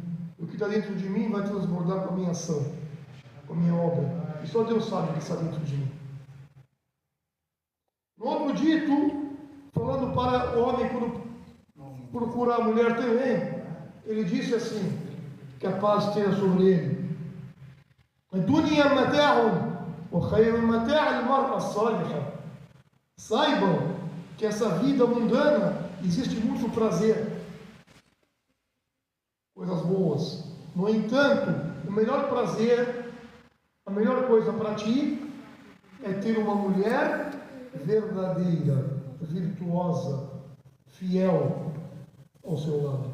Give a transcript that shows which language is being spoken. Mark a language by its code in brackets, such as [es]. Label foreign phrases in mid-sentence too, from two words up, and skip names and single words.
[pt] O que está dentro de mim vai transbordar com a minha ação, com a minha obra. E só Deus sabe o que está dentro de mim. No outro dito, falando para o homem quando procura a mulher também, ele disse assim, que a paz esteja sobre ele. [ar] الدنيا متاع وخير المتاع المرأة الصالحة. [pt] Saibam que essa vida mundana existe muito prazer, coisas boas. No entanto, o melhor prazer, a melhor coisa para ti é ter uma mulher verdadeira, virtuosa, fiel ao seu lado.